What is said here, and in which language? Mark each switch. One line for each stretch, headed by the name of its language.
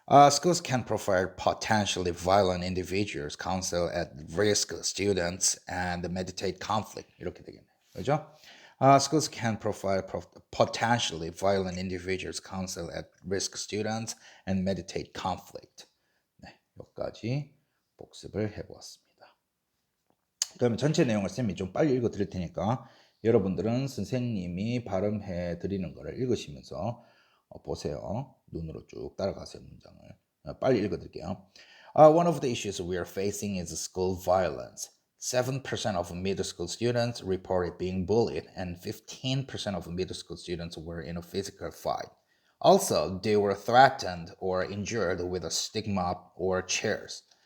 English: Schools can profile potentially violent individuals, counsel at-risk students, and mediate conflict.
Korean: 이렇게 되겠네요. 그죠?
English: Schools can profile potentially violent individuals, counsel at-risk students, and mediate conflict.
Korean: 네, 여기까지 복습을 해보았습니다. 그러면 전체 내용을 쌤이 좀 빨리 읽어 드릴 테니까 여러분들은 선생님이 발음해 드리는 거를 읽으시면서 보세요. 눈으로 쭉 따라가세요. 문장을. 빨리 읽어 드릴게요.
English: One of the issues we are facing is school violence. 7% of middle school students reported being bullied, and 15% of middle school students were in a physical fight. Also, they were threatened or injured with a stick mop or chairs.